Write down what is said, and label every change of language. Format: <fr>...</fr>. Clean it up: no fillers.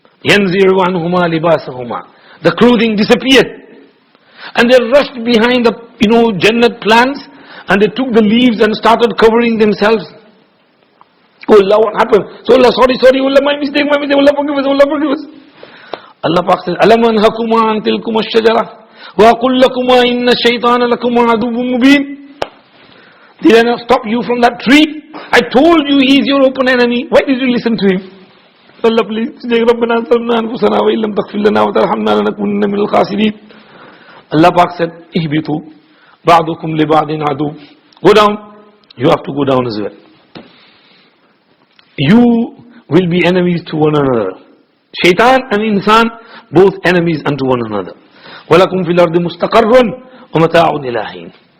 <ar>يَنْزِعُ عَنْهُمَا لِبَاسَهُمَا.</ar> <en>The clothing disappeared. And they rushed behind the, Jannat plants, and they took the leaves and started covering themselves. Oh Allah, what happened? So Allah, sorry, Allah, my mistake, Allah forgive us. Allah Pak says,</en> <ar>أَلَمْ أَنْهَكُمَا عَنْ تِلْكُمَا الشَّجَرَةِ وَأَقُلْ لَكُمَا إِنَّ الشَّيْطَانَ لَكُمَا عَدُوٌّ مُبِينٌ.</ar> <en>Did I not stop you from that tree? I told you he is your open enemy. Why did you listen to him? Allah, please,</en> <ar>رَبَّنَا ظَلَمْنَا أَنفُسَنَا وَإِن لَّمْ تَغْفِرْ لَنَا وَتَرْحَمْنَا لَنَكُونَنَّ مِنَ الْخَاسِرِينَ.</ar> <en>Allah Pak said,</en> <ar>إِهْبِطُوا بَعْضُكُمْ لِبَعْضٍ عَدُوٌّ.</ar> <en>Go down. You have to go down as well. you will be enemies to one another. Shaitan and insan, both enemies unto one another.</en> <ar>وَلَكُمْ فِي الْأَرْضِ مُسْتَقَرٌّ وَمَتَاعٌ إِلَىٰ حِينٍ.</ar>